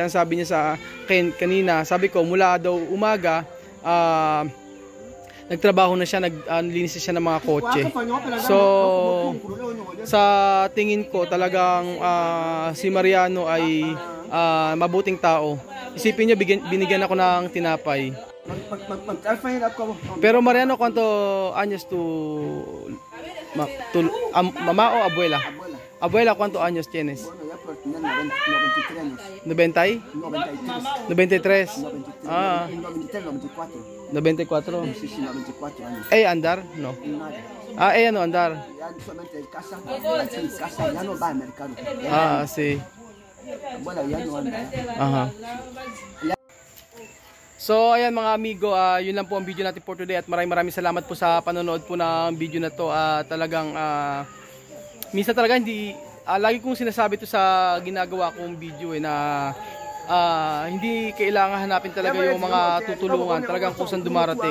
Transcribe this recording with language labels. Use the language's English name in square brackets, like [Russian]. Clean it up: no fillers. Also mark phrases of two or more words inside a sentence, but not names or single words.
[Filipino] Ang sabi niya sa akin kanina, sabi ko mula daw umaga nagtrabaho na siya, naglinis siya ng mga kotse. So sa tingin ko talagang si Mariano ay mabuting tao. Isipin niyo, binigyan ako ng tinapay. [Spanish] Pero Mariano, ¿cuánto años tu mamá o abuela? Abuela, ¿cuánto años tienes? Bueno, ya por tener 93 años. 90? 93. 93? Ah, 93, 94. 94. Sí, sí, 94 años. Andar? No. Nada. Ella no andar. Ya solamente en casa, ya no va al mercado. Ya Sí. abuela ya no anda. Aha. [Filipino] So ayan mga amigo, yun lang po ang video natin [English] for today, [Filipino] at maraming salamat po sa panonood po ng video na to. Talagang minsan talaga hindi lagi kong sinasabi to sa ginagawa kong video na hindi kailangan hanapin talaga yung mga tutulungan, talagang kusang dumarating.